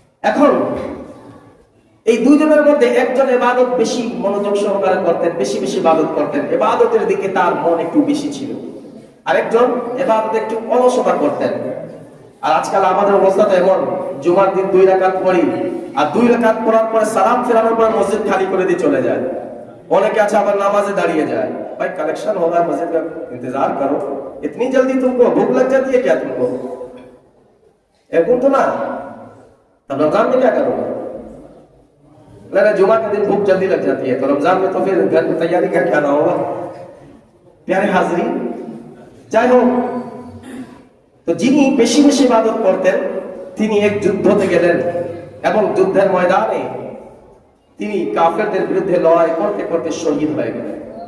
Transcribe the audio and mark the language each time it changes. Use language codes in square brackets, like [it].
[bn] এখন এই দুইজনের মধ্যে একজন ইবাদত বেশি মনোযোগ সহকারে করতেন, বেশি বেশি ইবাদত করতেন, ইবাদতের দিকে তার মন একটু বেশি ছিল। আরেকজন ইবাদতে একটু অলসতা করতেন। আর আজকাল আমাদের অবস্থা তো এমন, জুমার দিন 2 রাকাত পড়ি, আর 2 রাকাত পড়ার পরে সালাম ফেরানোর পর মসজিদ খালি করে দিয়ে চলে যায়। অনেকে আছে আবার নামাজে দাঁড়িয়ে যায়। [hi] ভাই कलेक्शन हो रहा है मस्जिद का, इंतजार करो, इतनी जल्दी तुमको भूख लग जाती है क्या तुमको? ऐसा तो ना, तब रमजान में क्या करोगे? लगा जुमा के दिन भूख जल्दी लग जाती है, तो रमजान में तो फिर घर में तैयारी करके आना होगा। प्यारे हाजरीन, [bn] যাই হোক, তো যিনি বেশি বেশি ইবাদত করতেন তিনি এক যুদ্ধতে গেলেন এবং যুদ্ধের ময়দানে তিনি কাফেরদের বিরুদ্ধে লড়াই করতে করতে শহীদ হয়ে গেলেন।